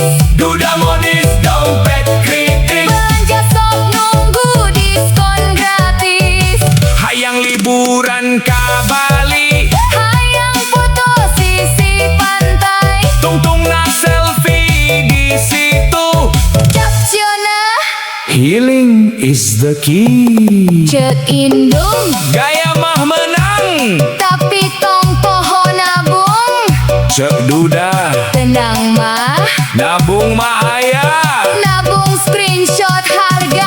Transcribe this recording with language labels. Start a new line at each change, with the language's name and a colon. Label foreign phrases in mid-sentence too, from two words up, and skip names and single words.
Sundanese: Duda modis dompet kritis. Belanja sok nunggu diskon gratis. Hayang liburan ka Bali, Hayang foto sisi pantai. tungtungna selfie di situ. Captiona
English: Healing is the key.
Sundanese: cek indung. Gaya mah menang, Tapi tong poho nabung. cek duda. Tenang mah. Nabung mah aya, Nabung screenshot harga.